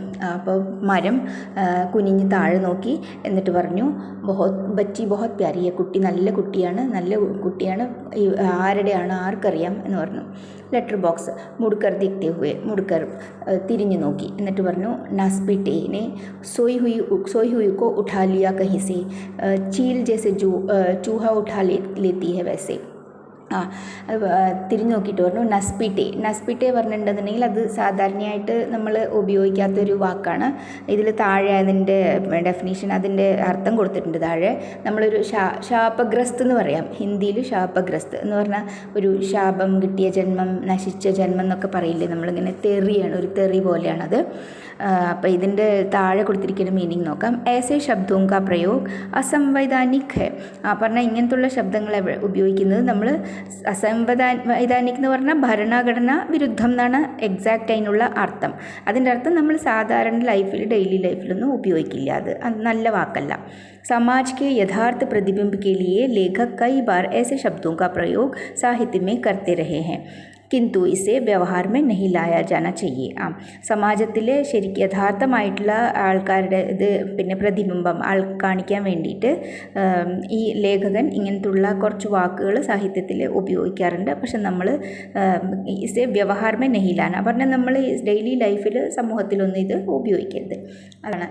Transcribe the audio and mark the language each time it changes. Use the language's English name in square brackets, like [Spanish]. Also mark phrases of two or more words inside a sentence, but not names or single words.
[Malayalam] അപ്പോൾ മരം കുനിഞ്ഞ് താഴെ നോക്കി, എന്നിട്ട് പറഞ്ഞു, [Hindi] बच्ची बहुत प्यारी है, [Malayalam] കുട്ടി നല്ല കുട്ടിയാണ്, ആരുടെയാണ് ആർക്കറിയാം എന്ന് പറഞ്ഞു. [English] letter box [Hindi] मुड़कर दिखते हुए, [Malayalam] മുടുക്കർ തിരിഞ്ഞു നോക്കി, എന്നിട്ട് പറഞ്ഞു, [Hindi] നസ്പിട്ടേനെ सोई हुई को उठा लिया कहीं से, चील जैसे जो चूहा उठा लेती है वैसे. [Malayalam] തിരിഞ്ഞു നോക്കിയിട്ട് പറഞ്ഞു നസ്പിട്ടെ പറഞ്ഞിട്ടുണ്ടെന്നുണ്ടെങ്കിൽ അത് സാധാരണയായിട്ട് നമ്മൾ ഉപയോഗിക്കാത്തൊരു വാക്കാണ്. ഇതിൽ താഴെ അതിൻ്റെ ഡെഫിനീഷൻ, അതിൻ്റെ അർത്ഥം കൊടുത്തിട്ടുണ്ട് താഴെ. നമ്മളൊരു ശാപഗ്രസ്ത് എന്ന് പറയാം ഹിന്ദിയിൽ. ശാപഗ്രസ്ത് എന്ന് പറഞ്ഞാൽ ഒരു ശാപം കിട്ടിയ ജന്മം, നശിച്ച ജന്മം എന്നൊക്കെ പറയില്ലേ നമ്മളിങ്ങനെ. തെറിയാണ്, ഒരു തെറി പോലെയാണത്. അപ്പോൾ ഇതിൻ്റെ താഴെ കൊടുത്തിരിക്കുന്ന മീനിങ് നോക്കാം. [Hindi] ऐसे शब्दों का प्रयोग असंवैधानिक है. [Malayalam] പറഞ്ഞാൽ ഇങ്ങനത്തുള്ള ശബ്ദങ്ങൾ ഉപയോഗിക്കുന്നത് നമ്മൾ അസംവൈധാനിക് എന്ന് പറഞ്ഞാൽ ഭരണഘടന വിരുദ്ധം എന്നാണ് എക്സാക്റ്റ് അതിനുള്ള അർത്ഥം. അതിൻ്റെ അർത്ഥം നമ്മൾ സാധാരണ ലൈഫിൽ, [English] daily life [Malayalam] ഉപയോഗിക്കില്ല, അത് നല്ല വാക്കല്ല. [Hindi] समाज के यथार्थ प्रतिबिंब के लिए लेखक कई बार ऐसे शब्दों का प्रयोग साहित्य में करते रहे हैं, किंतु इसे व्यवहार में नहीं लाया जाना चाहिए. [Malayalam] സമാജത്തിലെ ശരിക്കും യഥാർത്ഥമായിട്ടുള്ള ആൾക്കാരുടെ ഇത് പിന്നെ പ്രതിബിംബം കാണിക്കാൻ വേണ്ടിയിട്ട് ഈ ലേഖകൻ ഇങ്ങനത്തുള്ള കുറച്ച് വാക്കുകൾ സാഹിത്യത്തിൽ ഉപയോഗിക്കാറുണ്ട്. പക്ഷെ നമ്മൾ [Hindi] इसे व्यवहार में नहीं लाना [Malayalam] പറഞ്ഞാൽ നമ്മൾ [English] daily life, [Malayalam] സമൂഹത്തിലൊന്നും ഇത് ഉപയോഗിക്കരുത്, അതാണ്.